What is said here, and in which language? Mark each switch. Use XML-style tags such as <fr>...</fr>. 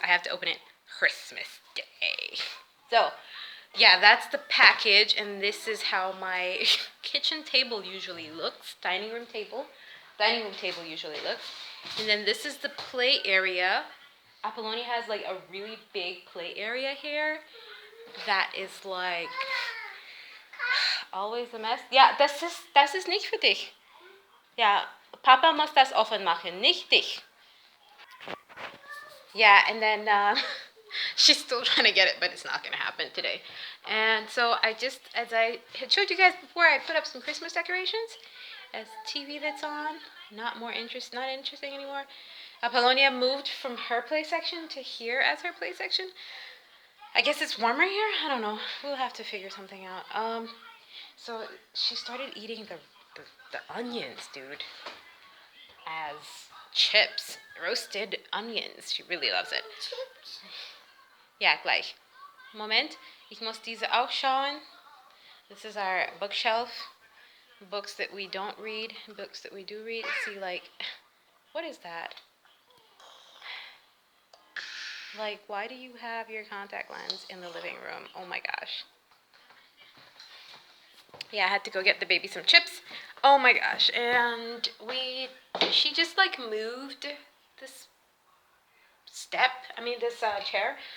<en>I have to open it Christmas Day. So yeah, that's the package, and this is how my kitchen table usually looks. Dining room table usually looks. And then this is the play area. Apollonia has like a really big play area here that is like always a mess.</en> <de>Ja, das ist nicht für dich. Ja, Papa muss das offen machen, nicht dich.</de> <en>Yeah, and then she's still trying to get it, but it's not going to happen today. And so I just, as I had showed you guys before, I put up some Christmas decorations. As TV that's on, not interesting anymore. Apollonia moved from her play section to here as her play section. I guess it's warmer here. I don't know. We'll have to figure something out. So she started eating the onions, dude, as chips, roasted onions. She really loves it.</en> <de>Ja, gleich. Moment, ich muss diese auch schauen.</de> <en>This is our bookshelf. Books that we don't read, books that we do read. See, like, what is that? Like, why do you have your contact lens in the living room? Oh my gosh. Yeah, I had to go get the baby some chips. Oh my gosh. And she just like moved this this chair.</en>